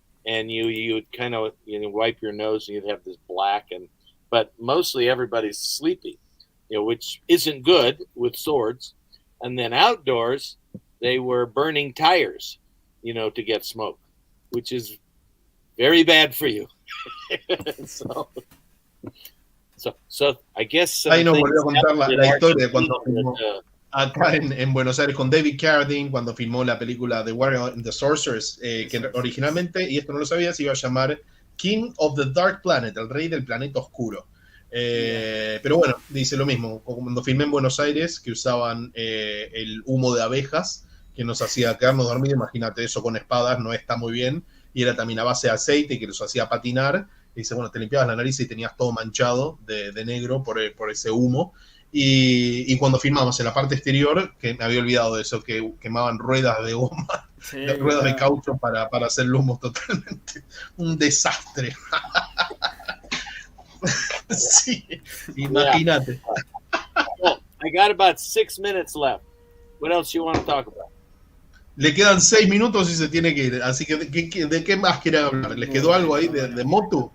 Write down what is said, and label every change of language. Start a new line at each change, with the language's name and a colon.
English: And you would kind of wipe your nose and you'd have this black, but mostly everybody's sleepy, which isn't good with swords. And then outdoors, they were burning tires, to get smoke, which is very bad for you. so I guess
Spanish: ahí nos volvió a contar la historia de cuando filmó acá en Buenos Aires con David Carradine, cuando filmó la película The Warrior and the Sorceress, que originalmente, y esto no lo sabía, se iba a llamar King of the Dark Planet, el rey del planeta oscuro. Pero bueno, dice lo mismo, cuando filmé en Buenos Aires, que usaban el humo de abejas, que nos hacía quedarnos dormidos, imagínate, eso con espadas no está muy bien, y era también a base de aceite que los hacía patinar. Y dice, bueno, te limpiabas la nariz y tenías todo manchado de negro por ese humo. Y cuando filmamos en la parte exterior, que me había olvidado de eso, que quemaban ruedas de goma, ruedas de caucho para hacer lumos, totalmente un desastre. Sí, imagínate.
English: Well, I got about 6 minutes left. What else you want to talk about?
Spanish: Le quedan 6 minutos y se tiene que ir. Así que, ¿de qué más quieren hablar? ¿Les quedó algo ahí de Motu?